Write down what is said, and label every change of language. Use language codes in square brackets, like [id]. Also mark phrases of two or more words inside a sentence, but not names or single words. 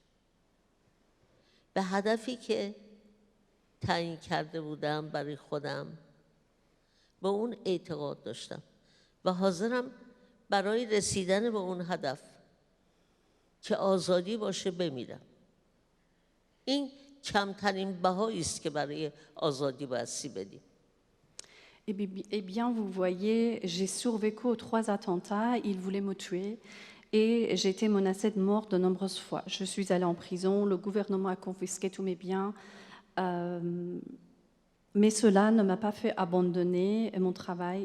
[fa] به هدفی که تعیین کرده بودم برای خودم به اون اعتقاد داشتم و حاضرم برای رسیدن به اون هدف که آزادی باشه بمیرم. این کمترین بهایی است که برای آزادی باید بدیم. [fr] Eh bien, vous voyez, j'ai survécu aux 3 attentats, ils voulaient me tuer et j'ai été menacée de mort de nombreuses fois. Je suis allée en prison, le gouvernement a confisqué tous mes biens, mais cela ne m'a pas fait abandonner mon travail.